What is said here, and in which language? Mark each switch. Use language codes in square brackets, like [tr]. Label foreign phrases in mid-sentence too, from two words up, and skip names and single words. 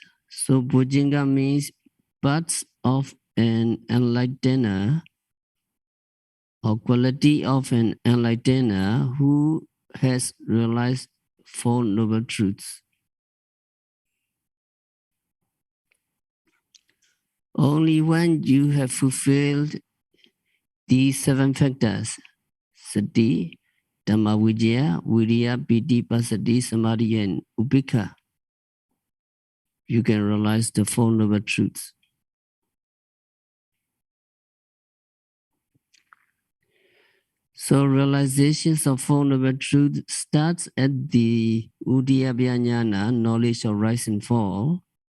[en] So Bojjhangha means parts of an enlightener or quality of an enlightener who has realized Four Noble Truths. Only when you have fulfilled these seven factors, [pi] sati, dhamma vijaya, viriya, piti, pasati, samadhi, and upekha, [en] you can realize the Four Noble Truths. So realizations of Four Noble Truths starts at the [pi] Udiyabhya Jnana, [en] knowledge of rise and fall.